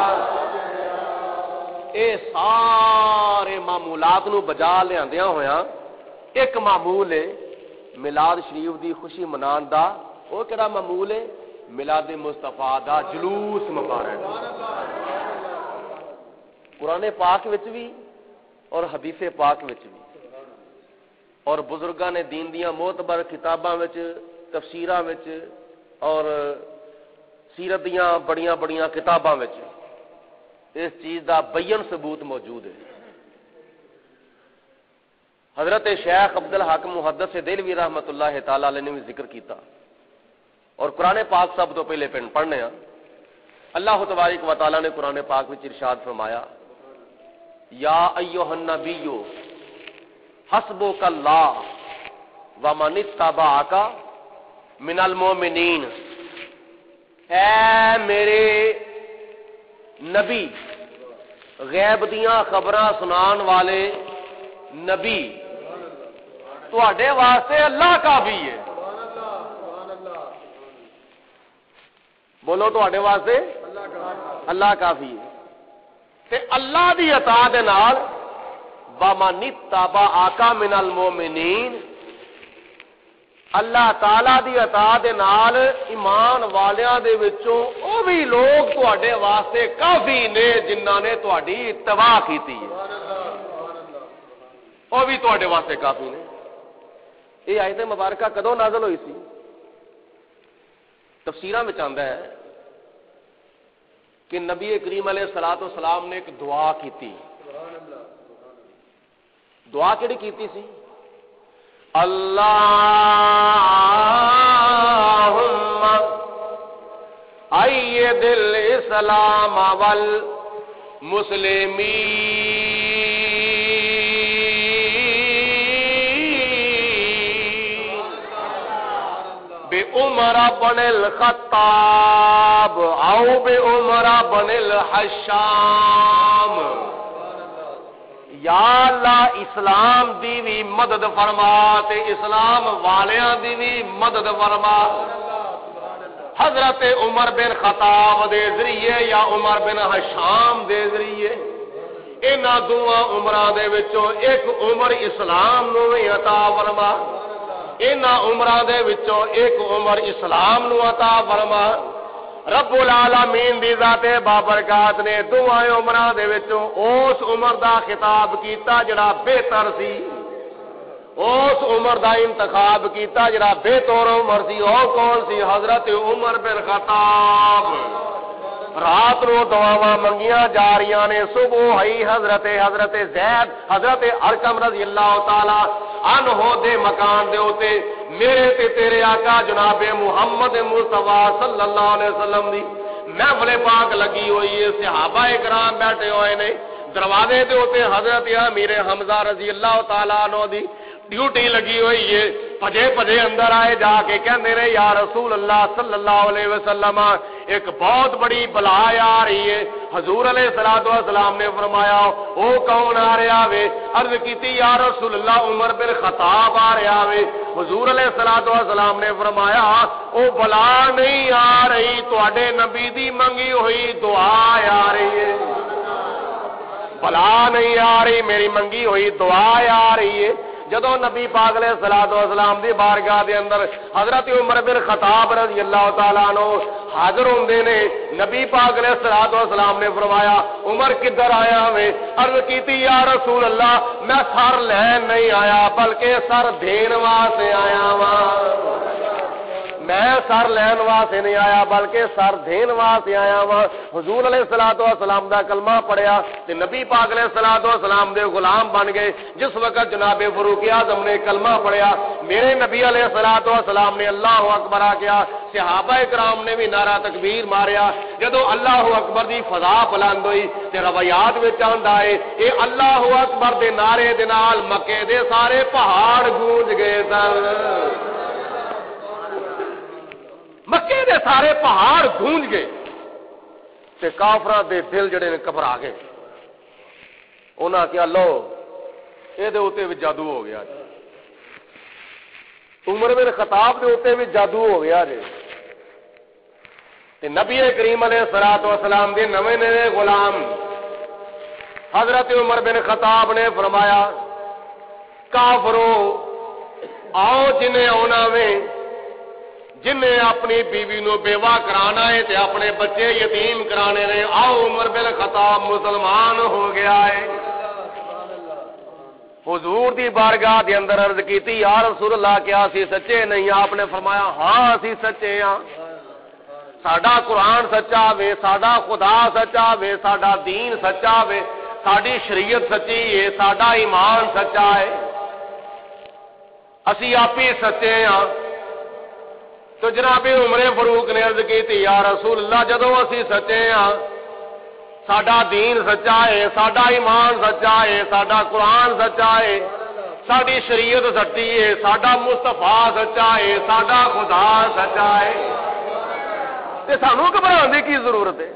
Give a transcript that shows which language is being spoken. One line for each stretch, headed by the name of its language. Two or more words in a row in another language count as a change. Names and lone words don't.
Punjabi: اے سارے معمولات نو بجا لیاندیاں ہویاں ایک معمول ہے میلاد شریف دی خوشی منان دا. وہ کہڑا معمول ہے؟ میلاد مصطفیٰ دا جلوس مبارک. قرآن پاک وچ بھی اور حدیث پاک وچ بھی اور بزرگاں نے دین دیاں معتبر کتاباں وچ تفسیراں وچ اور سیرت دیاں بڑیاں بڑیاں کتاباں وچ اس چیز دا بین ثبوت موجود ہے. حضرت شیخ عبد الحق محدث دہلوی
Arabic: رحمۃ اللہ تعالی علیہ
Punjabi: نے بھی ذکر کیتا اور قرآن پاک سب تو پہلے پڑھنے ہیں.
Arabic: اللہ تبارک و تعالی
Punjabi: نے قرآن پاک وچ ارشاد فرمایا
Arabic: یا ایھا النبی حسبک اللہ ومن اتبعک من المؤمنین.
Punjabi: اے میرے نبی، غیب دیاں خبراں سنان والے نبی، تواڈے واسطے اللہ کافی ہے. بولو تواڈے واسطے اللہ کافی ہے. تے اللہ دی عطا دے نال
Arabic: ومن اتبعک من المؤمنین،
Punjabi: اللہ تعالی دی عطا دے نال ایمان والیاں دے وچوں او بھی لوگ تواڈے واسطے کافی نے جنہاں نے تواڈی اتباع کیتی ہے. او بھی تواڈے واسطے کافی نے. یہ آیت مبارکہ کدوں نازل ہوئی سی؟ تفسیراں وچ آندا ہے کہ نبی کریم
Arabic: علیہ الصلوۃ والسلام
Punjabi: نے ایک دعا کیتی. دعا کیڑی کیتی سی؟
Arabic: اللہم ایّد الاسلام والمسلمین بعمر بن الخطاب او بعمر بن الحشام.
Punjabi: یا اللہ اسلام دی بھی مدد فرما تے اسلام والیاں دی بھی مدد فرما. حضرت عمر بن خطاب دے ذریعے یا عمر بن حشام دے ذریعے انہاں دوواں عمراں دے وچوں ایک عمر اسلام نو عطا فرما. انہاں عمراں دے وچوں ایک عمر اسلام نو عطا فرما. رب العالمین دی ذات بابرکات نے دوواں عمراں دے وچوں اس عمر دا خطاب کیتا جڑا بہتر سی. اس عمر دا انتخاب کیتا جڑا بہتر عمر سی. او کون سی؟ حضرت عمر بن خطاب. رات نو دعاواں منگیاں جا رہیاں نے. صبح ہوئی حضرت زید حضرت ارقم
Arabic: رضی اللہ تعالی عنہ
Punjabi: دے مکان دے اوتے میرے تے تیرے آقا جناب محمد مصطفیٰ
Arabic: صلی اللہ علیہ وسلم
Punjabi: دی محفل پاک لگی ہوئی ہے. صحابہ کرام بیٹھے ہوئے نے. دروازے دے اوتے حضرت امیر حمزہ
Arabic: رضی اللہ تعالی عنہ
Punjabi: دی ڈیوٹی لگی ہوئی ہے. پجے پجے اندر آئے جا کے کہندے نے
Arabic: یا رسول اللہ صلی اللہ علیہ وسلم
Punjabi: ایک بہت بڑی بلا آ رہی ہے. حضور
Arabic: علیہ الصلوۃ والسلام
Punjabi: نے فرمایا او کون آ رہا وے؟ عرض کیتی
Arabic: یا رسول اللہ
Punjabi: عمر بن خطاب آ رہا وے. حضور
Arabic: علیہ الصلوۃ والسلام
Punjabi: نے فرمایا او بلا نہیں آ رہی، تواڈے نبی دی منگی ہوئی دعا آ رہی ہے. بلا نہیں آ رہی، میری منگی ہوئی دعا آ رہی ہے. جدو نبی پاک
Arabic: علیہ الصلوۃ والسلام
Punjabi: دی بارگاہ دے اندر حضرت عمر بن خطاب
Arabic: رضی اللہ تعالیٰ عنہ
Punjabi: حاضر ہوندے نے، نبی پاک
Arabic: علیہ الصلوۃ والسلام
Punjabi: نے فرمایا عمر کدھر آیا میں؟ عرض کیتی
Arabic: یا رسول اللہ
Punjabi: میں سر لین نہیں آیا بلکہ سر دین واسطے آیا ہاں. میں سر لین واسطے نہیں آیا بلکہ سر دین واسطے آیا ہاں. حضور
Arabic: علیہ الصلوۃ والسلام
Punjabi: دا کلمہ پڑھیا تے نبی پاک
Arabic: علیہ الصلوۃ والسلام
Punjabi: دے غلام بن گئے. جس وقت جناب فاروق اعظم نے کلمہ پڑھیا میرے نبی
Arabic: علیہ الصلوۃ والسلام
Punjabi: نے
Arabic: اللہ اکبر
Punjabi: کیا. صحابہ کرام نے بھی نعرہ تکبیر ماریا. جدو
Arabic: اللہ اکبر
Punjabi: دی فضا بلند ہوئی تے روایات وچ آندا ہے اے
Arabic: اللہ اکبر
Punjabi: دے نعرے دے نال مکے دے سارے پہاڑ گونج گئے سن. مکے دے سارے پہاڑ گونج گئے تے کافراں دے دل جڑے نے گھبرا گئے. انہاں کیا لو یہ بھی جادو ہو گیا جی، عمر بن خطاب دے اتنے بھی جادو ہو گیا جی۔ تے نبی کریم
Arabic: علیہ الصلوۃ والسلام
Punjabi: دے نویں نویں غلام حضرت عمر بن خطاب نے فرمایا کافرو آؤ جنہیں آنا وے، جنہیں اپنی بیوی نو بیوہ کرانا ہے تے اپنے بچے یتیم کرانے نے، آؤ عمر بن خطاب مسلمان ہو گیا ہے۔ حضور دی بارگاہ دے اندر عرض کیتی
Arabic: یا رسول اللہ
Punjabi: کیا اسی سچے نہیں؟ آپ نے فرمایا ہاں اسی سچے ہاں، ساڈا قرآن سچا وے، ساڈا خدا سچا وے، ساڈا دین سچا وے، ساڈی شریعت سچی ہے، ساڈا ایمان سچا ہے، اسی آپ ہی سچے ہاں۔ تو جناب عمر فاروق نے عرض کی
Arabic: یا رسول اللہ
Punjabi: جدو اسی سچے ہاں، ساڈا دین سچا ہے، ساڈا ایمان سچا ہے، ساڈا قرآن سچا ہے، ساڈی شریعت سچی ہے، ساڈا مصطفیٰ سچا ہے، ساڈا خدا سچا ہے، تے سانو گھبرانے دی کی ضرورت ہے؟